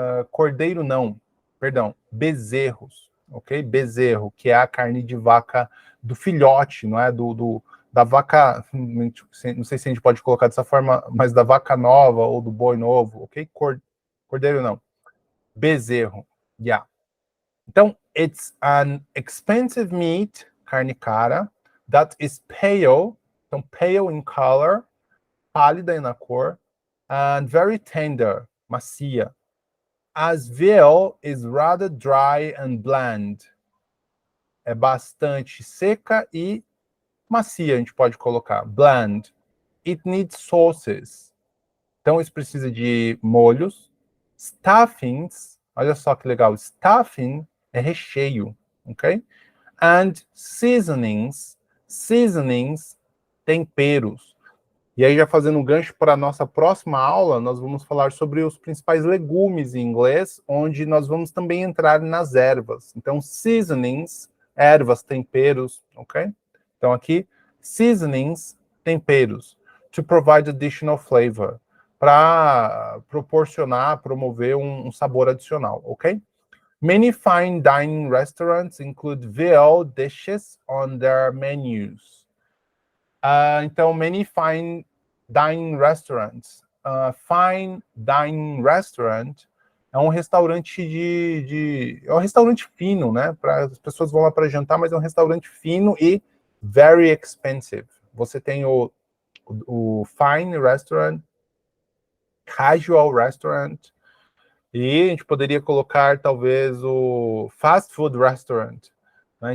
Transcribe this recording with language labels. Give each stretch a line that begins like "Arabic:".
Portuguese: Cordeiro não, perdão, bezerros. Ok? Bezerro, que é a carne de vaca do filhote, não é? Da vaca, não sei se a gente pode colocar dessa forma, mas da vaca nova ou do boi novo, ok? Cordeiro não. Bezerro, yeah.
English: Então, it's an expensive meat,
Portuguese: carne cara,
English: that is pale, então pale in color,
Portuguese: pálida na cor,
English: and very tender, macia. As veal is rather dry and bland.
Portuguese: É bastante seca e macia, a gente pode colocar. Bland.
English: It needs sauces.
Portuguese: Então, isso precisa de molhos. Stuffings. Olha só que legal. Stuffing é recheio, ok?
English: And seasonings. Seasonings, temperos.
Portuguese: E aí, já fazendo um gancho para a nossa próxima aula, nós vamos falar sobre os principais legumes em inglês, onde nós vamos também entrar nas ervas. Então, seasonings, ervas, temperos, ok? Então, aqui, seasonings, temperos,
English: to provide additional flavor,
Portuguese: para proporcionar, promover um sabor adicional, ok?
English: Many fine dining restaurants include veal dishes on their menus.
Portuguese: Então,
English: many fine dining restaurants.
Portuguese: Fine dining restaurant é um restaurante é um restaurante fino, né? As pessoas vão lá para jantar, mas é um restaurante fino e
English: very expensive.
Portuguese: Você tem o fine restaurant, casual restaurant, e a gente poderia colocar talvez o fast food restaurant, né?